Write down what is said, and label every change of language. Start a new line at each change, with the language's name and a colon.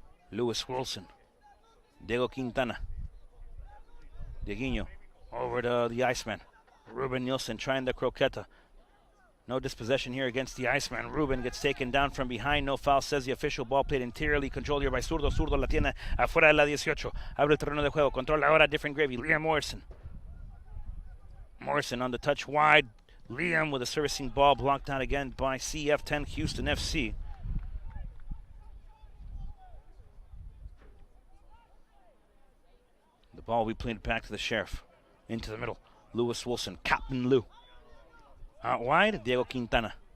English: Lewis Wilson. Diego Quintana. Dieguinho over to the Iceman. Ruben Nielsen trying the croqueta. No dispossession here against the Iceman. Ruben gets taken down from behind. No foul, says the official. Ball played interiorly, controlled here by Zurdo.
Spanish: Zurdo la tiene afuera de la 18. Abre el terreno de juego. Controla ahora
English: Different Gravy. Liam Morrison. Morrison on the touch wide. Liam with a servicing ball blocked out again by CF10 Houston FC. The ball will be played back to the Sheriff. Into the middle. Lewis Wilson. Captain Lou. Out wide, Diego Quintana.